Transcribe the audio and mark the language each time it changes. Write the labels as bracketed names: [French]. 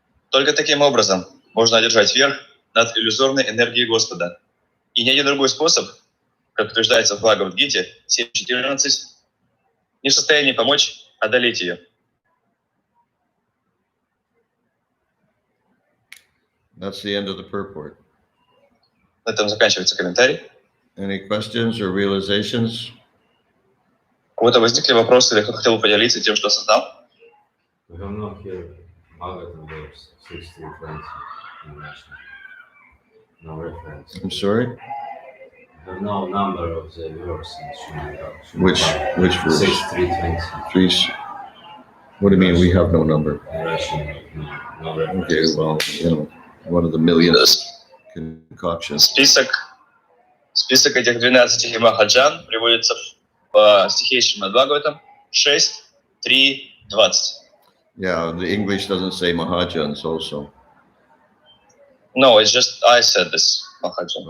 [Russian] Только таким образом можно одержать верх над иллюзорной энергией Господа. И ни один другой способ, как утверждается в Бхагавад-гите 7.14, не в состоянии помочь одолеть ее. [English] That's the end of the purport. [Russian] На этом заканчивается комментарий. [English] Any questions or realizations? [Russian] У кого-то возникли вопросы, или кто хотел бы поделиться тем, что осознал? [English] We have not here Bhagavatam verse 6.3.20 in Russian. No reference. I'm sorry? We have no number of the verse in Srimad. Which verse? 6.3.20. Three. What do you mean we have no number? In Russian, no reference. Okay, well, you know, one of the millions concoctions. [Russian] Список этих 12 махаджан приводится в стихе Srimad Bhagavatam 6.3.20. [English] Yeah, the English doesn't say Mahajans also. No, it's just I said this, Mahajans.